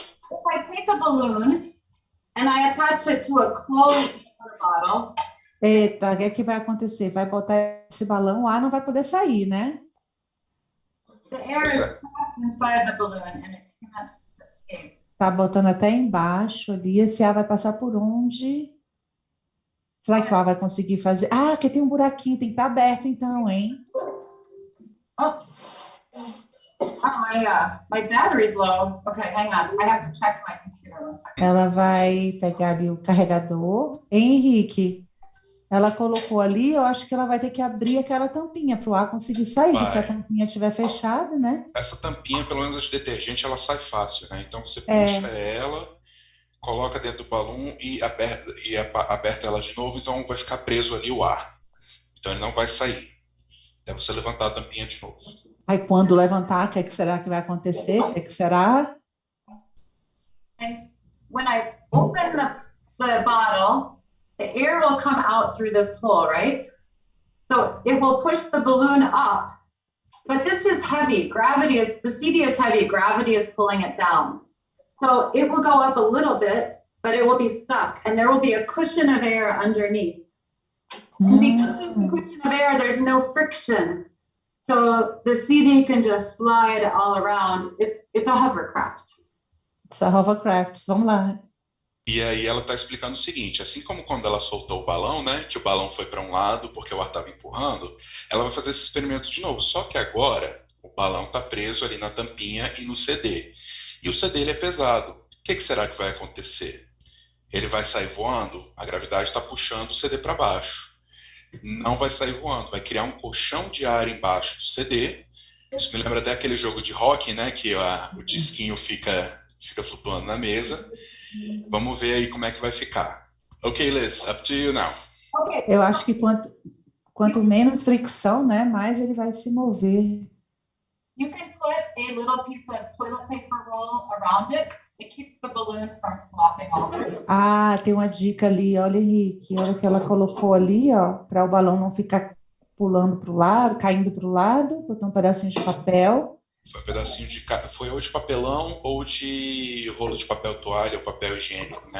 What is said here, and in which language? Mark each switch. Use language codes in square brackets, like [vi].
[en] If I take a balloon and I attach it to a closed water bottle, [pt] Eita, o que é que vai acontecer? Vai botar esse balão, o ar não vai poder sair, né? [en] the air is trapped inside the balloon and it can't escape. [pt] Tá botando até embaixo ali. Esse ar vai passar por onde? Será que o ar vai conseguir fazer? Ah, aqui tem um buraquinho, tem que estar aberto então, hein? [en] Oh, my battery's low. Okay, hang on. I have to check my computer 1 second. [pt] Ela vai pegar ali o carregador. Henrique, ela colocou ali, eu acho que ela vai ter que abrir aquela tampinha para o ar conseguir sair. Vai. Se a tampinha estiver fechada, né? Essa tampinha, pelo menos a de detergente, ela sai fácil, né? Então você puxa ela, coloca dentro do balão e aperta ela de novo, então vai ficar preso ali o ar. Então ele não vai sair. Até você levantar a tampinha de novo. Aí quando levantar, o que é que será que vai acontecer? O que é que será? [en] And when I open the bottle, the air will come out through this hole, right? So it will push the balloon up. But this is heavy. The CD is heavy. Gravity is pulling it down. So it will go up a little bit, but it will be stuck. And there will be a cushion of air underneath. And because there's a cushion of air, there's no friction. So the CD can just slide all around. It's a hovercraft. It's a hovercraft. [pt] Vamos lá. E aí ela está explicando o seguinte, assim como quando ela soltou o balão, né, que o balão foi para um lado porque o ar estava empurrando, ela vai fazer esse experimento de novo, só que agora o balão está preso ali na tampinha e no CD. E o CD ele é pesado. O que será que vai acontecer? Ele vai sair voando? A gravidade está puxando o CD para baixo. Não vai sair voando, vai criar um colchão de ar embaixo do CD. Isso me lembra até aquele jogo de hockey, né, que o disquinho fica flutuando na mesa. Vamos ver aí como é que vai ficar. [en] Ok, Liz, up to you now. [pt] Eu acho que quanto menos fricção, né, mais ele vai se mover. [en] You can put a little piece of toilet paper roll around it. It keeps the balloon from flopping over. [pt] Ah, tem uma dica ali, olha, Henrique, olha o que ela colocou ali, ó, para o balão não ficar pulando para o lado, caindo para o lado, botou um pedacinho de papel. Foi um pedacinho foi ou de papelão ou de rolo de papel toalha ou papel higiênico, né?